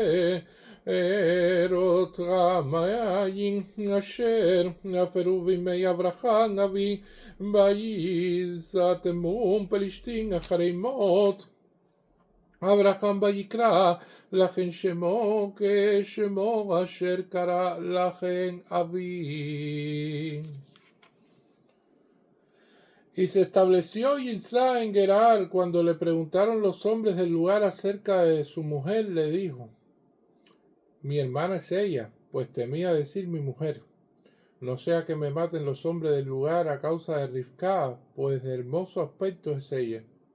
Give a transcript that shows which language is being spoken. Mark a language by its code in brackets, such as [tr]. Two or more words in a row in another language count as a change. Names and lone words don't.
[he] בארות רמיים אשר עפרו בימי אברהם אבי ויסתמו פלישתים אחרי מות אברהם ויקרא לכן שמו כשמו אשר קרא לכן אבי. [es] Y se estableció Yitzhak en Gerar. Cuando le preguntaron los hombres del lugar acerca de su mujer, le dijo: mi hermana es ella, pues temía decir mi mujer, no sea que me maten los hombres del lugar a causa de Rivka, pues de hermoso aspecto es ella.